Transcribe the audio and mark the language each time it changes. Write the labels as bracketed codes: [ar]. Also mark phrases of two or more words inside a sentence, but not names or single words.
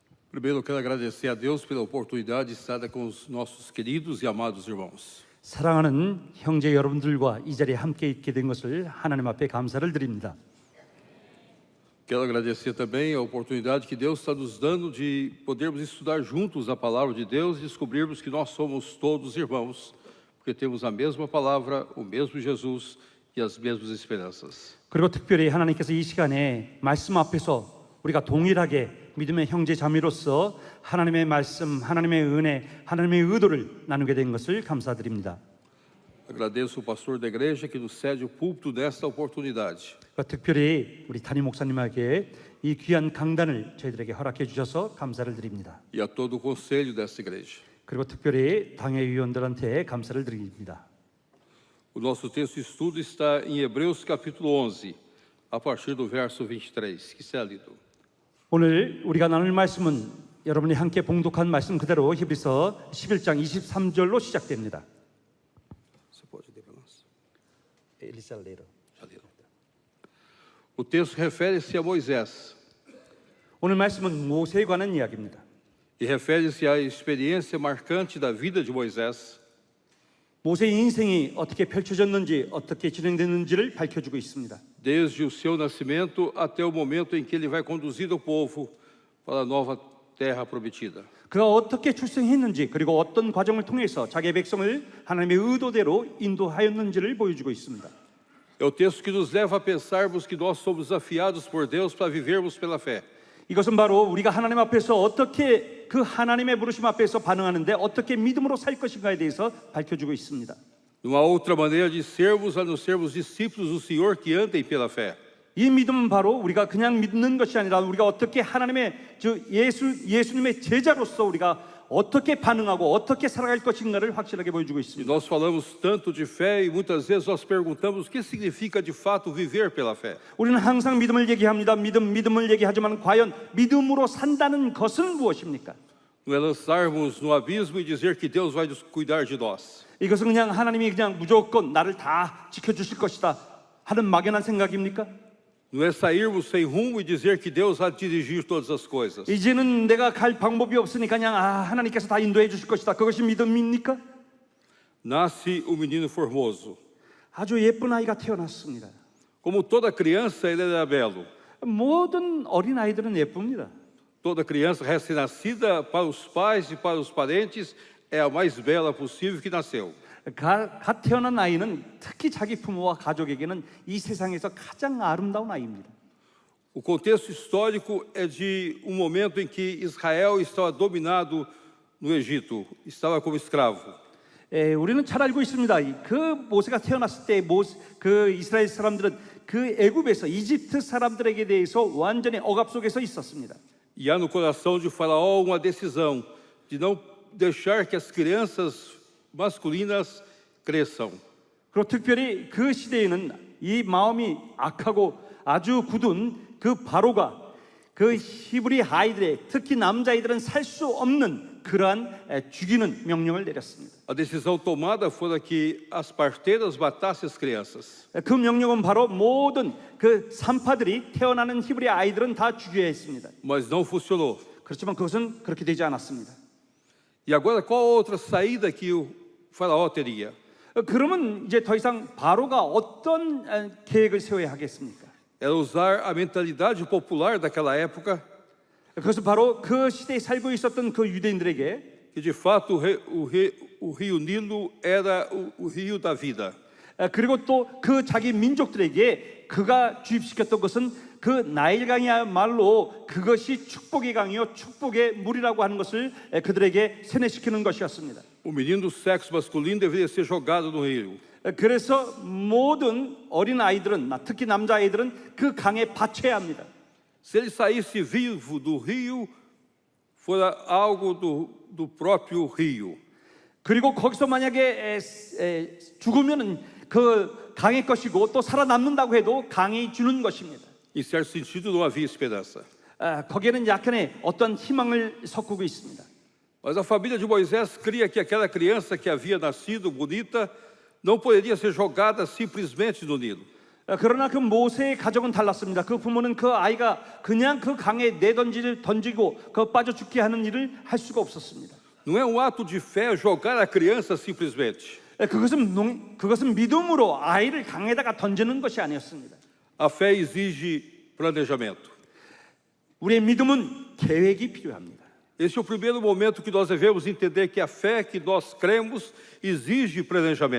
[pt] Primeiro, eu quero agradecer a Deus pela oportunidade de estar com os nossos queridos e amados irmãos. [ko] 사랑하는 형제 여러분들과 이 자리에 함께 있게 된 것을 하나님 앞에 감사를 드립니다. [pt] Quero agradecer também a oportunidade que Deus está nos dando de podermos estudar juntos a palavra de Deus e descobrirmos que nós somos todos irmãos, porque temos a mesma palavra, o mesmo Jesus e as mesmas esperanças. [ko] 그리고 특별히 하나님께서 이 시간에 말씀 앞에서 우리가 동일하게 믿음의 형제 자매로서 하나님의 말씀, 하나님의 은혜, 하나님의 의도를 나누게 된 것을 감사드립니다. [pt] Agradeço o pastor da igreja que nos cede o púlpito nesta oportunidade. [ko] 특별히 우리 담임 목사님에게 이 귀한 강단을 저희들에게 허락해 주셔서 감사를 드립니다. [pt] E a todo o conselho desta igreja. [ko] 그리고 특별히 당회위원들한테 감사를 드립니다. [pt] O nosso texto de estudo está em Hebreus capítulo 11, a partir do verso 23, que será lido. [ko] 오늘 우리가 나눌 말씀은 여러분이 함께 봉독한 말씀 그대로 히브리서 11장 23절로 시작됩니다. [pt] Você pode ler para nós? [ko] 엘리사 레이러. [pt] O texto refere-se a Moisés [ko] 오늘 말씀은 모세에 관한 이야기입니다. [pt] e refere-se à experiência marcante da vida de Moisés, [ko] 모세의 인생이 어떻게 펼쳐졌는지, 어떻게 진행됐는지를 밝혀주고 있습니다. [pt] desde o seu nascimento até o momento em que ele vai conduzir o povo para a nova terra prometida. [ko] 그가 어떻게 출생했는지, 그리고 어떤 과정을 통해서 자기의 백성을 하나님의 의도대로 인도하였는지를 보여주고 있습니다. [pt] É o texto que nos leva a pensarmos que nós somos desafiados por Deus para vivermos pela fé. [ko] 이것은 바로 우리가 하나님 앞에서 어떻게 그 하나님의 부르심 앞에서 반응하는데 어떻게 믿음으로 살 것인가에 대해서 밝혀주고 있습니다. [pt] Não há outra maneira de sermos a não sermos discípulos do Senhor que andem pela fé. [ko] 이 믿음은 바로 우리가 그냥 믿는 것이 아니라 우리가 어떻게 하나님의 예수님의 제자로서 우리가 어떻게 반응하고 어떻게 살아갈 것인가를 확실하게 보여주고 [pt] E [ko] 있습니다. [pt] nós falamos tanto de fé e muitas vezes nós perguntamos o que significa de fato viver pela fé. [ko] 우리는 항상 믿음을 얘기합니다. 믿음을 얘기하지만 과연 믿음으로 산다는 것은 무엇입니까? [pt] Não é lançarmos no abismo e dizer que Deus vai cuidar de nós. [ko] 이것은 그냥 하나님이 그냥 무조건 나를 다 지켜주실 것이다 하는 막연한 생각입니까? [pt] Não é sairmos sem rumo e dizer que Deus vai dirigir todas as coisas. [ko] 이제는 내가 갈 방법이 없으니까 그냥 하나님께서 다 인도해 주실 것이다. 그것이 믿음입니까? [pt] Nasce o menino formoso. [ko] 아주 예쁜 아이가 태어났습니다. [pt] Como toda criança, ele era belo. [ko] 모든 어린 아이들은 예쁩니다. [pt] Toda criança recém-nascida, para os pais e para os parentes, é a mais bela possível que nasceu. [ko] 갓 태어난 아이는 특히 자기 부모와 가족에게는 이 세상에서 가장 아름다운 아이입니다. [pt] O contexto histórico é de um momento em que Israel estava dominado no Egito, estava como escravo. [ko] 우리는 잘 알고 있습니다. 그 모세가 태어났을 때 그 이스라엘 사람들은 그 애굽에서 이집트 사람들에게 대해서 완전히 억압 속에서 있었습니다. [pt] E há no coração de Faraó uma decisão de não deixar que as crianças masculinas cresçam. [ko] 그리고 특별히 그 시대에는 이 마음이 악하고 아주 굳은 그 바로가 그 히브리 아이들의 특히 남자아이들은 살 수 없는 그러한 죽이는 명령을 내렸습니다. [pt] A decisão tomada foi que as parteiras matassem as crianças. [ko] 그 명령은 바로 모든 그 산파들이 태어나는 히브리 아이들은 다 죽여야 했습니다. [pt] Mas não funcionou. [ko] 그렇지만 그것은 그렇게 되지 않았습니다. [pt] E agora qual outra saída que o Faraó teria? [ko] 그러면 이제 더 이상 바로가 어떤 계획을 세워야 하겠습니까? [pt] Era usar a mentalidade popular daquela época, [ko] 그것은 바로 그 시대에 살고 있었던 그 유대인들에게 [pt] que de fato o rio Nilo era o rio da vida. [ko] 그리고 또 그 자기 민족들에게 그가 주입시켰던 것은 그 나일강이야말로 그것이 축복의 강이요 축복의 물이라고 하는 것을 그들에게 세뇌시키는 것이었습니다. [pt] O menino do sexo masculino deveria ser jogado no rio. [ko] 그래서 모든 어린 아이들은 특히 남자 아이들은 그 강에 받쳐야 합니다. [pt] Se ele saísse vivo do rio, fora algo do próprio rio. [ko] 그리고 거기서 만약에 죽으면은 그 강의 것이고 또 살아남는다고 해도 강이 주는 것입니다. [pt] Em certo sentido, não havia esperança. [ko] 거기에는 약간의 어떤 희망을 섞고 있습니다. [pt] Mas a família de Moisés cria que aquela criança que havia nascido bonita não poderia ser jogada simplesmente no Nilo. [ko] 그러나 그 모세의 가정은 달랐습니다. 그 부모는 그 아이가 그냥 그 강에 던지고 그 빠져 죽게 하는 일을 할 수가 없었습니다. [pt] Não é um ato de fé jogar a criança simplesmente. [ko] 그것은 믿음으로 아이를 강에다가 던지는 것이 아니었습니다. [pt] A fé exige planejamento. [ko] 우리의 믿음은 계획이 필요합니다. [pt] Esse é o primeiro momento que nós devemos entender que a fé que nós cremos exige planejamento.